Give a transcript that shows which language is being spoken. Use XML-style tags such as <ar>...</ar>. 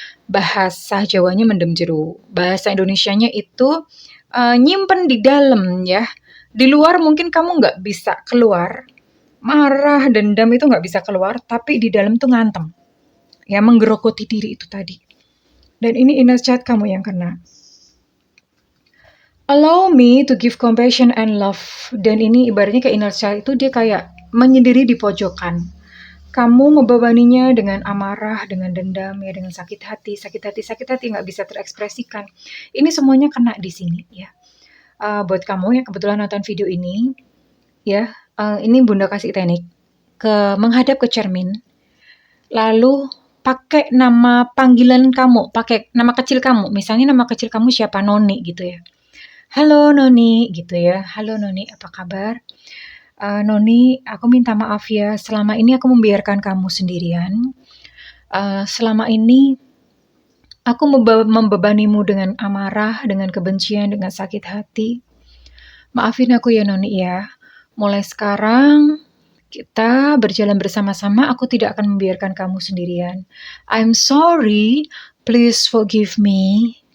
<id>Bahasa Jawanya</id> <jv>mendem jero.</jv> <id>Bahasa Indonesianya itu nyimpen di dalam ya. Di luar mungkin kamu nggak bisa keluar. Marah, dendam itu nggak bisa keluar, tapi di dalam tuh ngantem. Ya, menggerogoti diri itu tadi. Dan ini inner child kamu yang kena.</id> <en>Allow me to give compassion and love.</en> <id>Dan ini ibaratnya kayak inner child itu dia kayak menyendiri di pojokan. Kamu membebaninya dengan amarah, dengan dendam, ya dengan sakit hati nggak bisa terekspresikan. Ini semuanya kena di sini ya. Buat kamu yang kebetulan nonton video ini, ya, ini Bunda kasih teknik menghadap ke cermin, lalu pakai nama panggilan kamu, pakai nama kecil kamu. Misalnya nama kecil kamu siapa? Noni gitu ya. Halo Noni gitu ya. Halo Noni, apa kabar? Noni, aku minta maaf ya. Selama ini aku membiarkan kamu sendirian. Selama ini aku membebanimu dengan amarah, dengan kebencian, dengan sakit hati. Maafin aku ya Noni ya. Mulai sekarang kita berjalan bersama-sama, aku tidak akan membiarkan kamu sendirian.</id> <en>I'm sorry, please forgive me.</en>